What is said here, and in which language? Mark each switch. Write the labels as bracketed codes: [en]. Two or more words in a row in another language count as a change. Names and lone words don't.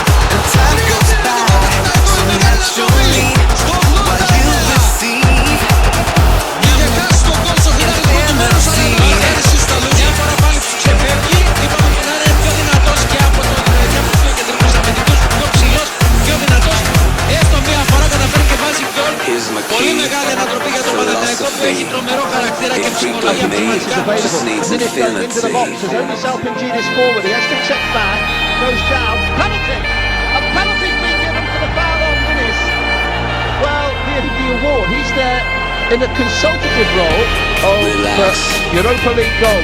[el] 1-2 μια φορά πάλι τους ξεφεύγει. Είπαμε ότι να είναι πιο δυνατός και από τον διαμορφή και κεντρικούς αμυντικούς, πιο ψηλός, πιο δυνατός. Έστω μια φορά καταφέρει και βάζει γκολ. Πολύ μεγάλη ανατροπή για τον Παναθηναϊκό που έχει τρομερό χαρακτήρα και ψυχολογία πραγματικά. [en] Into the box, there's only Salpingidis forward, he has to check back, goes down, penalty! A penalty's been given for the foul on Guinness. Well, the award, he's there in a consultative role of Europa League goal.